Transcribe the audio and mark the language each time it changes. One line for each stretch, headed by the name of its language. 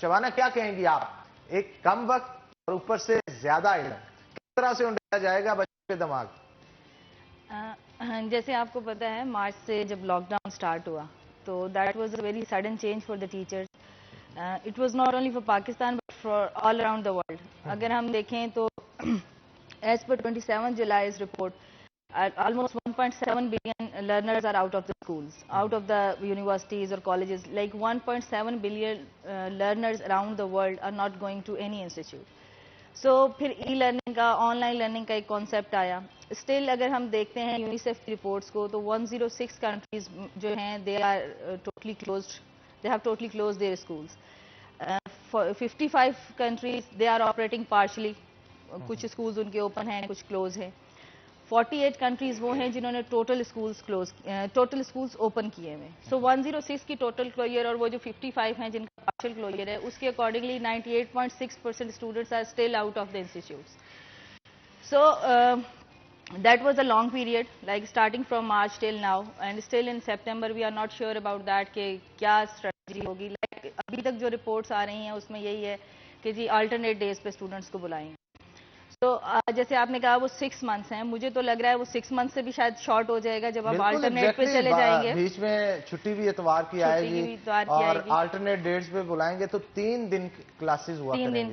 Hindi: शबाना, क्या कहेंगी आप, एक कम वक्त और ऊपर से ज्यादा इल्म किस तरह से उंडेला जाएगा बच्चों के दिमाग? जैसे आपको पता है मार्च से जब लॉकडाउन स्टार्ट हुआ तो
English: That was a very sudden change for the teachers. It was not only for Pakistan but for all around the world.
Hindi: अगर हम देखें तो as per 27 July report
English: almost 1.7 billion learners are out of the schools, out of the universities or colleges. Like 1.7 billion learners around the world are not going to any institute.
Hindi: सो फिर e learning का, online learning का एक concept आया। Still अगर हम देखते हैं UNICEF की रिपोर्ट्स को तो 106 कंट्रीज जो हैं
English: They are totally closed, they have totally close their schools.
Hindi: 55 countries
English: they are operating partially,
Hindi: कुछ स्कूल्स उनके ओपन हैं, कुछ क्लोज हैं। 48 कंट्रीज वो हैं जिन्होंने टोटल स्कूल्स ओपन किए हुए। सो 106 की टोटल क्लोजर और वो जो 55 हैं जिनका पार्शियल क्लोजर है, उसके accordingly 98.6%
English: Students are still out of the institutes. So that was a long period, like starting from March till now, and still in September we are not sure about that
Hindi: कि क्या strategy होगी। like अभी तक जो reports आ रही हैं उसमें यही है कि जी अल्टरनेट डेज पे स्टूडेंट्स को बुलाएंगे। तो जैसे आपने कहा वो 6 मंथ्स हैं, मुझे तो लग रहा है वो 6 मंथ से भी शायद शॉर्ट हो जाएगा जब आप अल्टरनेट पे चले जाएंगे। बीच में छुट्टी भी इतवार की आएगी और अल्टरनेट डेट्स पे बुलाएंगे तो 3 दिन क्लासेस हुआ करेंगी।